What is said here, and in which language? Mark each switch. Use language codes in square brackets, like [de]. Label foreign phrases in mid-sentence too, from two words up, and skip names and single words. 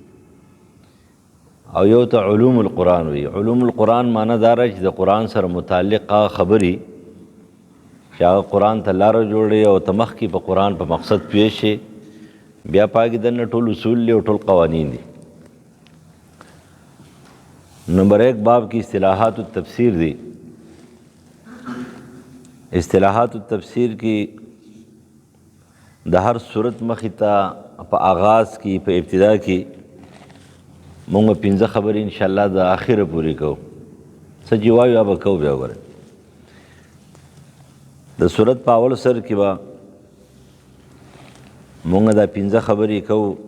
[ps] او یو ته علوم القرآن وایي. علوم القرآن معنی دا چې د قرآن سره متعلق هغه خبرې چې هغه قرآن ته لاره جوړوي او ته مخکې په قرآن په مقصد پوه شي، بیا پاکې دننه ټول اصول دي او ټول قوانین دي. نمبر 1 باب کی اصطلاحات التفسیر دی. اصطلاحات التفسیر کی د هر صورت مخې ته په آغاز کی په ابتدا کی مونږ 15 خبرې انشاءالله د آخره پورې کوو، څه چې وایو هغه به کوو. بیا وګورئ د صورت په اول سر کې به مونږ دا 15 خبرې کوو.